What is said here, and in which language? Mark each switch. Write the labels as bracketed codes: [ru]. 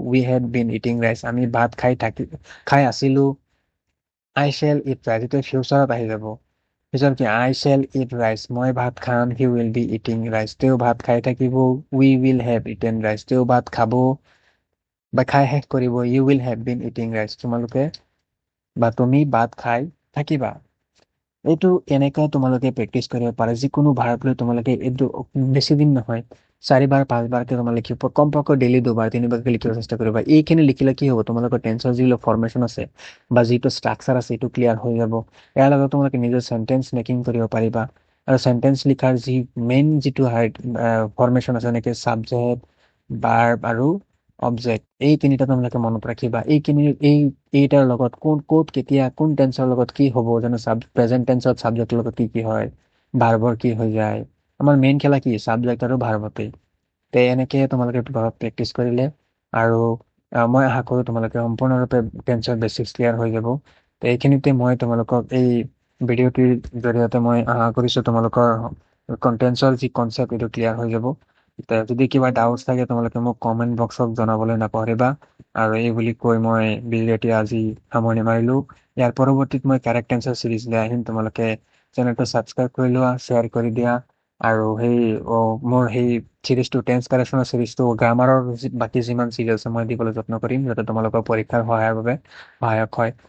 [en] we had been eating rice, [as] আমি ভাত খাই আছিলো। [en] I shall eat rice, [as] এইটো ফিউচাৰত আহি যাব। পিছত কি? আই শ্বেল ইট ৰাইচ, মই ভাত খাম। [en] he will be eating rice, [as] তেওঁ ভাত খাই থাকিব। [en] we will have eaten rice, [as] তেওঁ ভাত খাব বা খাই শেষ কৰিব। [en] you will have been eating rice, [as] তোমালোকে বা তুমি ভাত খাই থাকিবা। এইটো এনেকৈ তোমালোকে প্ৰেক্টিচ কৰিব পাৰা। যিকোনো ভাৰ্ব লৈ তোমালোকে এইটো বেছি দিন নহয়, 4 বাৰ 5 বাৰকে তোমালোকে লিখিব, কমপক্ষে ডেইলি 2 বাৰ 3 বাৰকে লিখিব চেষ্টা কৰিবা। এইখিনি লিখিলে কি হ'ব? তোমালোকৰ টেন্সৰ যিবিলাক ফৰ্মেশ্যন আছে বা যিটো ষ্ট্ৰাকচাৰ আছে, এইটো ক্লিয়াৰ হৈ যাব। ইয়াৰ লগত তোমালোকে নিজৰ চেন্টেন্স মেকিং কৰিব পাৰিবা। আৰু চেন্টেন্স লিখাৰ যি মেইন যিটো ফৰ্মেশ্যন আছে, যেনেকে ছাবজেক্ট, ভাৰ্ব আৰু অবজেক্ট, এই তিনিটা তোমালোকে মনত ৰাখিবা। এইটাৰ লগত ক'ত কেতিয়া কোন টেন্সৰ লগত কি হ'ব, যেনে প্ৰেজেন্ট টেন্সত ছাবজেক্টৰ লগত কি কি হয়, ভাৰ্বৰ কি হৈ যায়। আমাৰ মেইন খেলা কি? ছাবজেক্ট আৰু ভাৰ্বতে। তে এনেকে তোমালোকে প্ৰেক্টিচ কৰিলে, আৰু মই আশা কৰো তোমালোকে সম্পূৰ্ণৰূপে টেন্সৰ বেচিক্স ক্লিয়াৰ হৈ যাব। তে এইখিনিতে মই তোমালোকক এই ভিডিঅ'টিৰ জৰিয়তে মই আশা কৰিছো তোমালোকৰ টেন্সৰ যি কনচেপ্ট, এইটো ক্লিয়াৰ হৈ যাব। যদি কিবা ডাউটছ থাকে তোমালোকে মোক কমেণ্ট বক্সত জনাবলৈ নাপাহৰিবা। আৰু এই বুলি কৈ মই ভিডিঅ'টি আজি সামৰণি মাৰিলো। ইয়াৰ পৰৱৰ্তীত মই কাৰেক্ট এনচাৰ চিৰিজ লৈ আহিম। তোমালোকে চেনেলটো ছাবস্ক্ৰাইব কৰি লোৱা, শ্বেয়াৰ কৰি দিয়া। আৰু মোৰ সেই চিৰিজটো, টেন্স কাৰেকশ্যনৰ চিৰিজটো, গ্ৰামাৰৰ বাকী যিমান চিৰিজ আছে মই দিবলৈ যত্ন কৰিম, যাতে তোমালোকৰ পৰীক্ষাৰ সহায়ৰ বাবে সহায়ক হয়।